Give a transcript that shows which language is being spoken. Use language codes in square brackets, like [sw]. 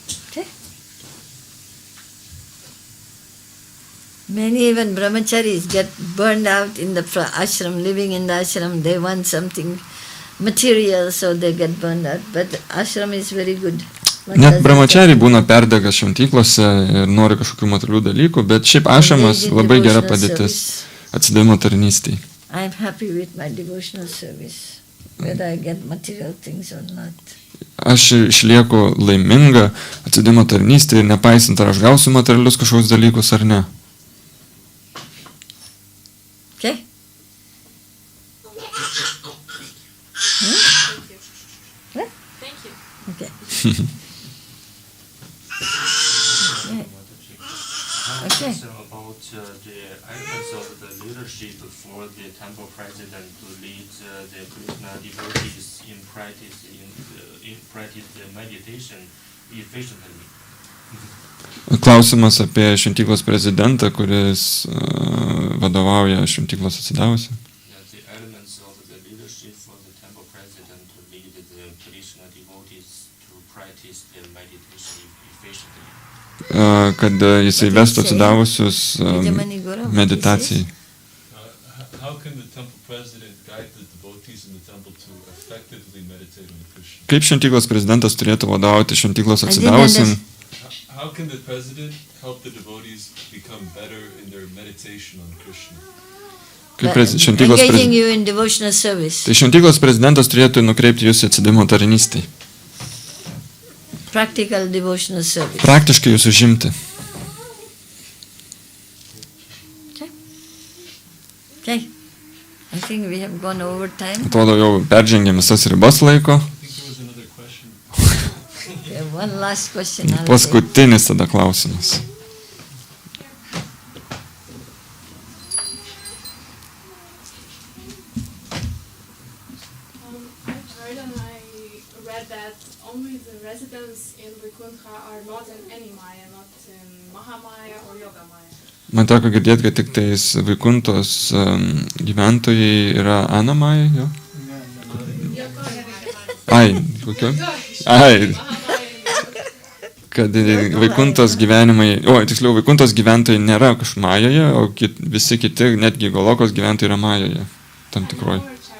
[en] Okay. Many even brahmacharis get burned out in the ashram, living in the ashram. They want something material, so they get burned out. But ashram is very good. [lt] Net brahmachariai būna perdega šventyklose ir nori kažkokių materialių dalykų, bet šiaip ašramas labai gera padėtis atsidavimo tarnystei. [en] I'm happy with my devotional service, whether I get material things or not. [lt] Aš išlieku laiminga atsidavimo tarnystei ir nepaisant, ar aš gausiu materialius kažkokius dalykus ar ne. [en] Okay? What? Thank you. Okay. Okay. So about the elements of the leadership for the temple president to lead the Krishna devotees in practice the meditation efficiently. [lt] Klausimas apie šventyklos prezidentą, kuris vadovauja šventyklos atsidavusi. [en] The elements of the leadership for the temple president to lead the Krishna devotees to practice the meditation efficiently. [lt] Kad jisai vestų atsidavusius meditacijai. [en] How can the temple president guide the devotees in the temple to effectively meditate on Krishna? [lt] Kaip šventyklos prezidentas turėtų vadovauti šventyklos atsidavusim? [en] How can the president help the devotees become better in their meditation on Krishna? Engaging you in devotional service. [lt] Tai šventyklos prezidentas turėtų nukreipti jūs į atsidavimo tarnystę. [en] Practical devotional service. [lt] Praktiškai jūs užimti. [en] Okay. I think we have gone over time. [lt] Atrodo, jau peržengėm visas ribas laiko. [en] Okay, one last question. [lt] Paskutinis tada klausimas. [en] I've heard and I read that only the residents in Vaikuntha are not in any Maya, not in Mahamaya or Yoga Maya. [lt] Man teko girdėti, kad tik tais Vaikuntos gyventojai yra Anamaja, jo? Ai, kokio? Ai. Kad Vaikuntos gyvenimai, tiksliau, Vaikuntos gyventojai nėra Majoje, o visi kiti, netgi Golokos gyventojai yra Majoje, tam tikroji.